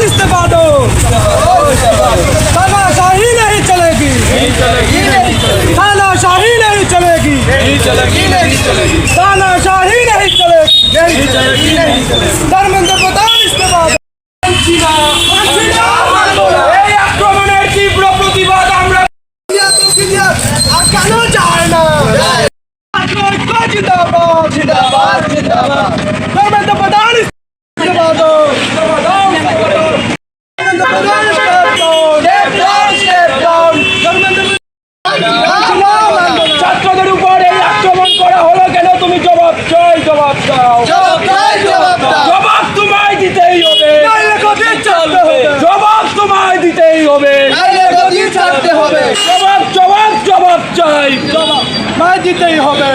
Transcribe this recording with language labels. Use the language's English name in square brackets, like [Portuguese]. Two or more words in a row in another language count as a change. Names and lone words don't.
[Hindi] इस्तीफा दो, तानाशाही नहीं चलेगी, तानाशाही नहीं चलेगी, तानाशाही नहीं चलेगी, धर्मेंद्र प्रधान इस्तीफा दो। [Bangla] এই আক্রমণের তীব্র প্রতিবাদ আমরা কেন চাই না। [Hindi] जिंदाबाद जिंदाबाद जिंदाबाद धर्मेंद्र प्रधान इस्तीफा दो, [Bangla] ছাত্রদের উপর এই আক্রমণ করা হলো কেন? তুমি জবাব চাই, জবাব দাও, জবাব তোমায় দিতেই হবে, জবাব তোমায় দিতেই হবে, জবাব জবাব জবাব চাই, জবাব দিতেই হবে।